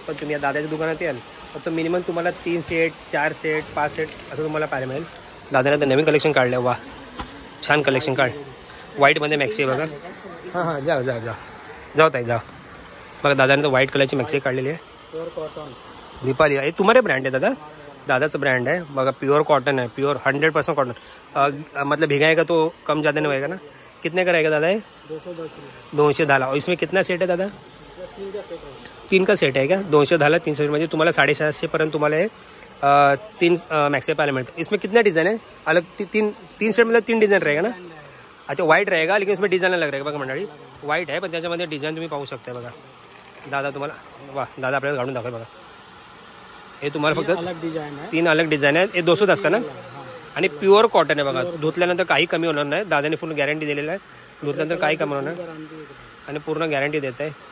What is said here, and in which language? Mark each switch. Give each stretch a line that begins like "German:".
Marathi: पण तुम्ही या दादाच्या दुकानात याल तर मिनिमम तुम्हाला 3 सेट 4 सेट 5 सेट असं तुम्हाला पाहायला मिळेल. दादाने तर नवीन कलेक्शन काढलं. वा. छान कलेक्शन काढ. व्हाईटमध्ये मॅक्सी आहे बघा. हां जाऊ ताई जाऊ. बघा दादाने तर व्हाईट कलरची मॅक्सी काढलेली आहे. Pure cotton. दीपाली. हे तुम्हारे ब्रँड आहे दादा? दादाचं ब्रँड आहे बघा.
Hindi: प्योर कॉटन है.
Marathi: Pure 100% cotton.
Hindi: मतलब भिगाएगा तो कम ज़्यादा नहीं होएगा ना. कितने का रहेगा दादा? है 210 और इसमें कितना सेट है दादा? 3 का सेट है क्या?
Marathi: 210 3 सेट म्हणजे तुम्हाला 750 पर्यंत तुम्हाला 3 मॅक्सी पाहायला मिळतं.
Hindi: इसमें कितना डिज़ाइन है अलग? 3 सेट मतलब 3 डिज़ाइन रहेगा ना. अच्छा व्हाईट रहेगा लेकिन इसमें डिज़ाइन अलग रहेगा बघा मंडळी.
Marathi: व्हाईट आहे पण त्याच्यामध्ये डिझाईन तुम्ही पाहू शकता बघा. दादा तुम्हाला वा दादा आपल्याला काढून दाखवा बघा. हे तुम्हाला फक्त अलग डिझाईन आहे. 3 अलग डिझाईन आहे. हे 210 का ना. आणि प्युअर कॉटन आहे बघा. धुतल्यानंतर काही कमी होणार नाही. दादाने फुल गॅरंटी दिलेलं आहे. धुतल्यानंतर काही कमी होणार नाही आणि पूर्ण गॅरंटी देत आहे.